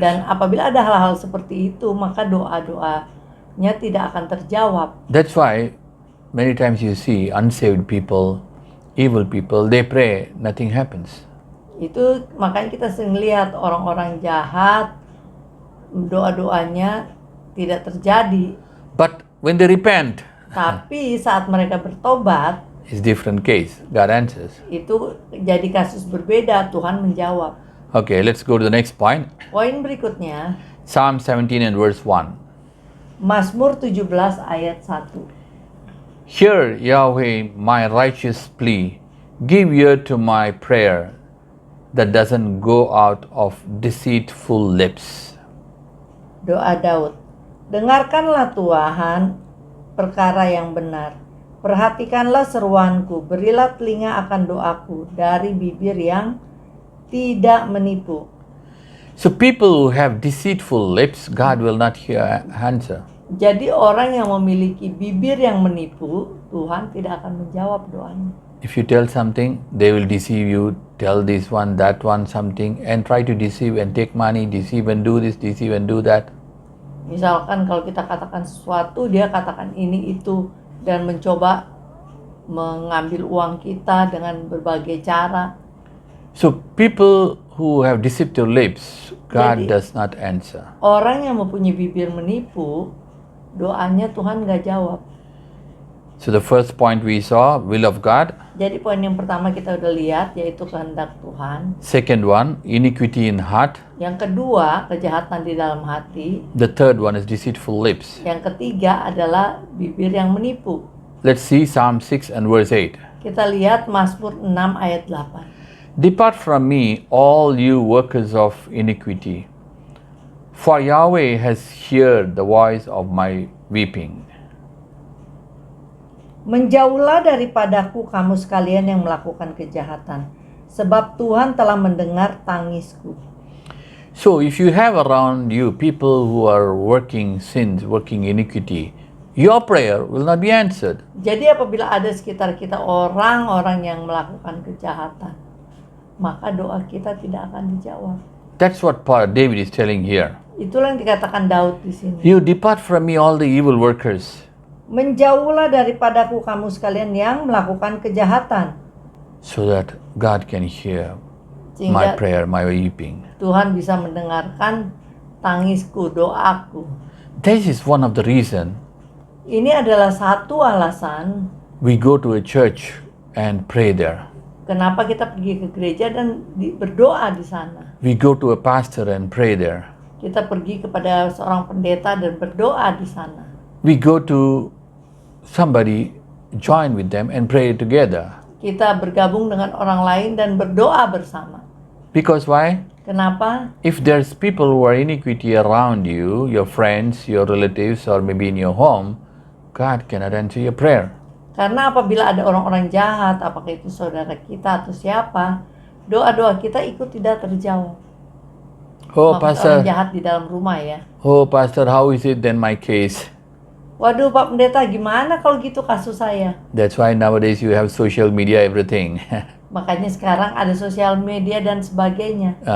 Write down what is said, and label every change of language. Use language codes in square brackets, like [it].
[id] Dan apabila ada hal-hal seperti itu, maka doa-doanya tidak akan terjawab. [en] That's why many times you see unsaved people, evil people, they pray, nothing happens. [id] Itu makanya kita sering lihat orang-orang jahat, doa-doanya tidak terjadi. [en] But when they repent, [id] Tapi saat mereka bertobat, [en] it's different case. God answers. [id] itu jadi kasus berbeda, Tuhan menjawab. [en] Okay, let's go to the next point. [id] Poin berikutnya, [en] Psalm 17 and verse 1. [id] Mazmur 17 ayat 1. [en] Hear, Yahweh, my righteous plea. Give ear to my prayer that doesn't go out of deceitful lips. [id] Doa Daud. Dengarkanlah Tuhan perkara yang benar. Perhatikanlah seruanku, berilah telinga akan doaku dari bibir yang tidak menipu. [en] So people who have deceitful lips, God will not hear answer. [id] Jadi orang yang memiliki bibir yang menipu, Tuhan tidak akan menjawab doanya. [en] If you tell something, they will deceive you, tell this one, that one something, and try to deceive and take money, deceive and do this, deceive and do that. [id] Misalkan kalau kita katakan sesuatu, dia katakan ini itu, dan mencoba mengambil uang kita dengan berbagai cara. [en] So people who have deceptive lips, God [id] Jadi- [en] does not answer. [id] Orang yang mempunyai bibir menipu, doanya Tuhan gak jawab. [en] So the first point we saw, will of God. [id] Jadi poin yang pertama kita udah lihat, yaitu kehendak Tuhan. [en] Second one, iniquity in heart. [id] Yang kedua, kejahatan di dalam hati. [en] The third one is deceitful lips. [id] Yang ketiga adalah bibir yang menipu. [en] Let's see Psalm 6 and verse 8. [id] Kita lihat Mazmur 6 ayat 8. [en] Depart from me, all you workers of iniquity, for Yahweh has heard the voice of my weeping. [id] Menjauhlah daripadaku kamu sekalian yang melakukan kejahatan, sebab Tuhan telah mendengar tangisku. [en] So if you have around you people who are working sins, working iniquity, your prayer will not be answered. [id] Jadi apabila ada sekitar kita orang-orang yang melakukan kejahatan, maka doa kita tidak akan dijawab. [en] That's what David is telling here. [id] Itulah yang dikatakan Daud di sini. [en] You depart from me, all the evil workers, [id] Menjauhlah daripadaku kamu sekalian yang melakukan kejahatan, [en] so that God can hear my [id] sehingga [en] prayer, my weeping. [id] Tuhan bisa mendengarkan tangisku, doaku. [en] This is one of the reason [id] Ini adalah satu alasan [en] we go to a church and pray there. [id] kenapa kita pergi ke gereja dan berdoa di sana. [en] We go to a pastor and pray there. [id] Kita pergi kepada seorang pendeta dan berdoa di sana. [en] We go to somebody, join with them and pray together. [id] Kita bergabung dengan orang lain dan berdoa bersama. [en] Because why? [id] Kenapa? [en] If there's people who are iniquity around you, your friends, your relatives, or maybe in your home, God cannot answer your prayer. [id] Karena apabila ada orang-orang jahat, apakah itu saudara kita atau siapa, doa-doa kita ikut tidak terjawab. Oh, Maksud orang [en] pastor. [id] jahat di dalam rumah ya. [en] Oh, pastor, how is it then my case? [id] Waduh Pak Pendeta, gimana kalau gitu kasus saya? [en] That's why nowadays you have social media, everything. [id] Makanya sekarang ada sosial media dan sebagainya.